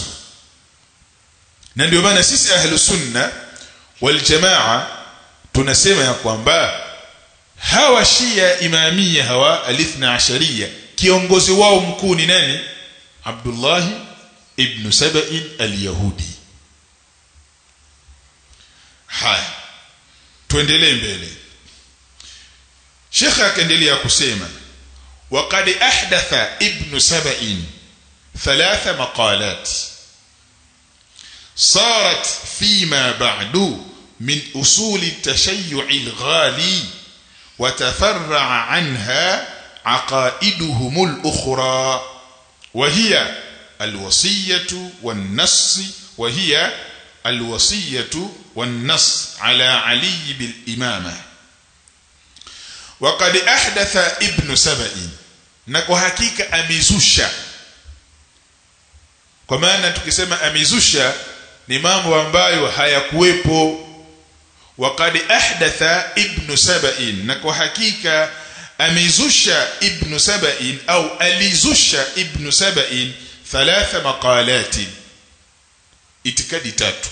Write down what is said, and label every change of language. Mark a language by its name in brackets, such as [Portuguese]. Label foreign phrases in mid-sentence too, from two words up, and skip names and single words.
[Swahili] Na ndio maana sisi Ahlus Sunna wal Jamaa tunasema ya kwamba hawa Shia Imamia hawa al-Ithna Asharia, kiongozi wao mkuu ni nani? Abdullah ibn Saba'in al-Yahudi. Haya, tuendelee mbele. Sheikh akaendelea kusema, [Arabic] وقد أحدث ابن سبأ ثلاث مقالات صارت فيما بعد من أصول التشيع الغالي وتفرع عنها عقائدهم الأخرى، وهي الوصية والنص على علي بالإمامة. وقد أحدث ابن سبأ، [Swahili] nko hakika amizusha. kwa maana tukisema amizusha ni mambo ambayo hayakuwepo. [Arabic] وقد أحدث ابن سبأ, [Swahili] na kwa hakika amizusha ibn Saba'in au alizusha ibn Saba'in [Arabic] ثلاث مقالات, [Swahili] itikadi tatu.